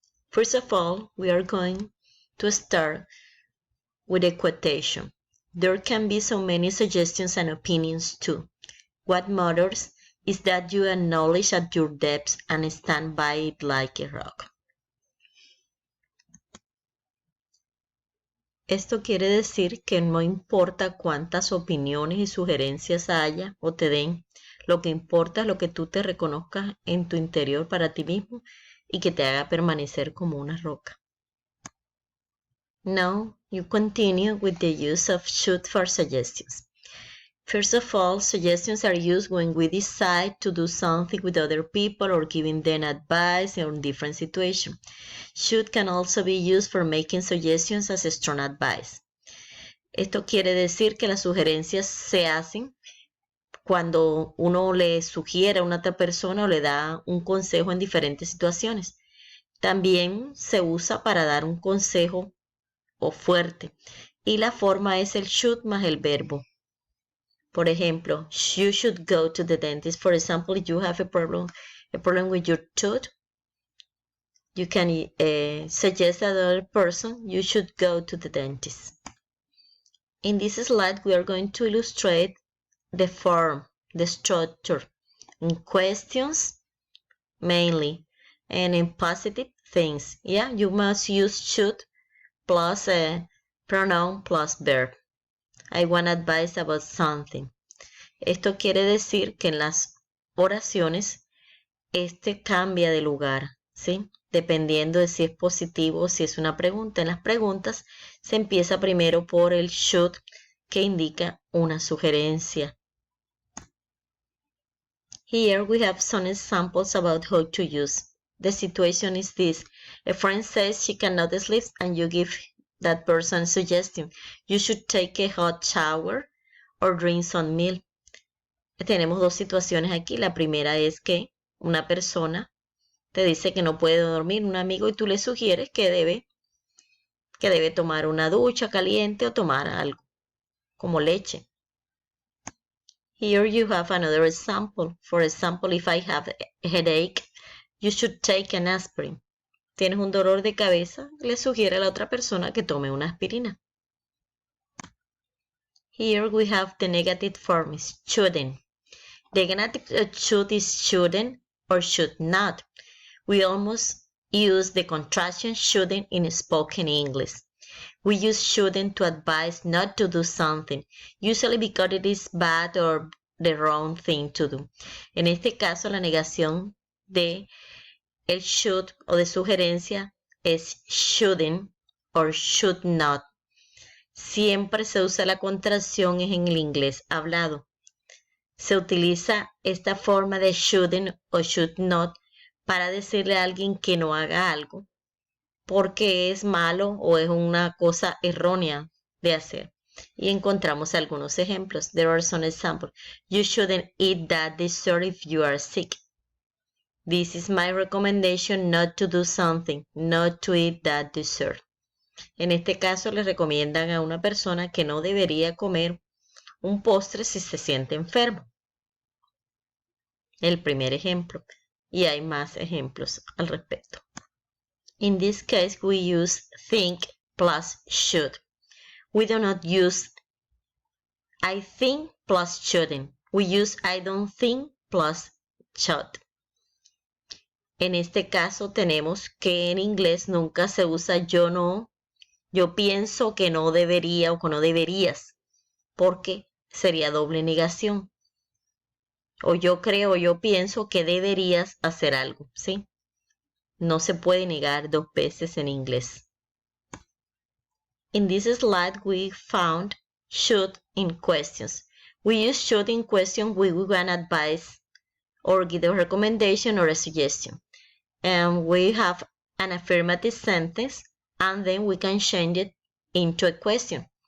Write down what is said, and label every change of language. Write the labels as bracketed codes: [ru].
[en] First of all, we are going to start with a quotation. There can be so many suggestions and opinions too. What matters is that you acknowledge at your depths and stand by it like a rock. [es] Esto quiere decir que no importa cuántas opiniones y sugerencias haya o te den, lo que importa es lo que tú te reconozcas en tu interior para ti mismo y que te haga permanecer como una roca. [en] Now, you continue with the use of shoot for suggestions. First of all, suggestions are used when we decide to do something with other people or giving them advice in different situations. Should can also be used for making suggestions as strong advice. [es] Esto quiere decir que las sugerencias se hacen cuando uno le sugiere a una otra persona o le da un consejo en diferentes situaciones. También se usa para dar un consejo o fuerte. Y la forma es el should más el verbo. Por ejemplo, [en] you should go to the dentist. For example, if you have a problem with your tooth, you can suggest to another person, you should go to the dentist. In this slide, we are going to illustrate the form, the structure, in questions mainly, and in positive things. Yeah, you must use should plus a pronoun plus verb. I want advice about something. [es] Esto quiere decir que en las oraciones cambia de lugar, ¿sí? Dependiendo de si es positivo o si es una pregunta. En las preguntas se empieza primero por el should, que indica una sugerencia. [en] Here we have some examples about how to use. The situation is this. A friend says she cannot sleep and you give that person a suggestion. You should take a hot shower or drink some milk. [es] Tenemos dos situaciones aquí. La primera es que una persona te dice que no puede dormir, un amigo, y tú le sugieres que debe tomar una ducha caliente o tomar algo, como leche. [en] Here you have another example. For example, if I have a headache, you should take an aspirin. [es] Tienes un dolor de cabeza, le sugiere a la otra persona que tome una aspirina. [en] Here we have the negative form, shouldn't. The negative should is shouldn't or should not. We almost use the contraction shouldn't in spoken English. We use shouldn't to advise not to do something, usually because it is bad or the wrong thing to do. [es] En este caso, la negación de el should o de sugerencia es [en] shouldn't or should not. [es] Siempre se usa la contracción en el inglés hablado. Se utiliza esta forma de shouldn't o should not para decirle a alguien que no haga algo porque es malo o es una cosa errónea de hacer. Y encontramos algunos ejemplos. [en] There are some examples. You shouldn't eat that dessert if you are sick. This is my recommendation not to do something, not to eat that dessert. [es] En este caso le recomiendan a una persona que no debería comer un postre si se siente enfermo. El primer ejemplo. Y hay más ejemplos al respecto. [en] In this case, we use think plus should. We do not use I think plus shouldn't. We use I don't think plus should. [es] En este caso tenemos que en inglés nunca se usa yo no, yo pienso que no debería o que no deberías, porque sería doble negación. O yo creo o yo pienso que deberías hacer algo, ¿sí? No se puede negar dos veces en inglés. [en] In this slide, we found should in questions. We use should in question when we want advice or give a recommendation or a suggestion. And we have an affirmative sentence, and then we can change it into a question.